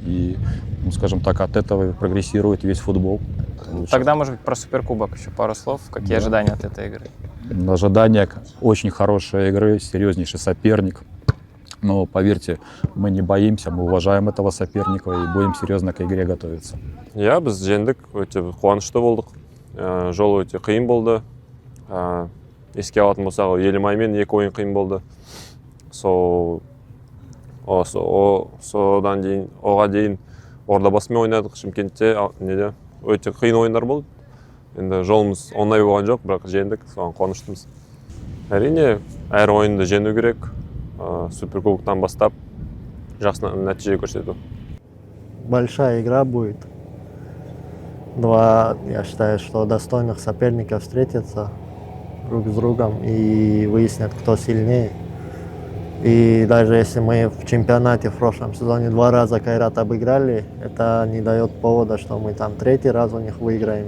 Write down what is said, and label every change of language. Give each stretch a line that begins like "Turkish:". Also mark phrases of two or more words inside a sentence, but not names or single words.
Russian: И, скажем так, от этого прогрессирует весь футбол. Тогда, может быть, про Суперкубок еще пару слов. Какие ожидания от этой игры? Ожидания очень хорошей игры, серьезнейший соперник. Но поверьте, мы не боимся, мы уважаем этого соперника и будем серьезно к игре готовиться.
Kazakh: Біз жеңдік, өте қуанышты болдық. Жол өте қиын болды. Еске алатын болсақ, Елімаймен 2 ойын қиын болды. Содан дейін, оға дейін Ордабасымен ойнадық, Шымкентте, өте қиын ойындар болды. Енді жолымыз оңай болған жоқ, бірақ жеңдік, соған қуаныштымыз. Әрине, әр ойынды жеңу керек. Суперкубоктан бастап жақсы нәтиже көрсету.
Russian: Большая игра будет. Я считаю, что достойных соперников встретятся друг с другом и выяснят, кто сильнее. И даже если мы в чемпионате в прошлом сезоне 2 раза Кайрат обыграли, это не дает повода, что мы там 3-й раз у них выиграем.